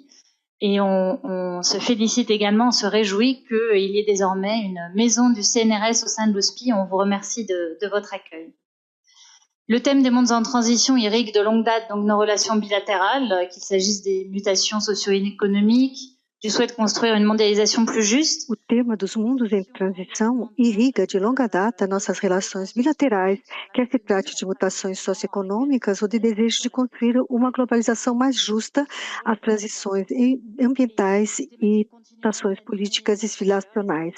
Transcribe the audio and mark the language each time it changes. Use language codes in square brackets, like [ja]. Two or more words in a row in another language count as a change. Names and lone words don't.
[fr] Et on se félicite également, on se réjouit qu'il y ait désormais une maison du CNRS au sein de l'OUSPI. On vous remercie de votre accueil. Le thème des mondes en transition irrigue de longue date donc nos relations bilatérales, qu'il s'agisse des mutations socio-économiques, du souhait de construire une mondialização plus juste. [pt] O tema dos mundos em transição irriga de longa data nossas relações bilaterais, quer se trate de mutações socioeconômicas ou de desejo de construir uma globalização mais justa, as transições ambientais e mutações políticas e civilizacionais.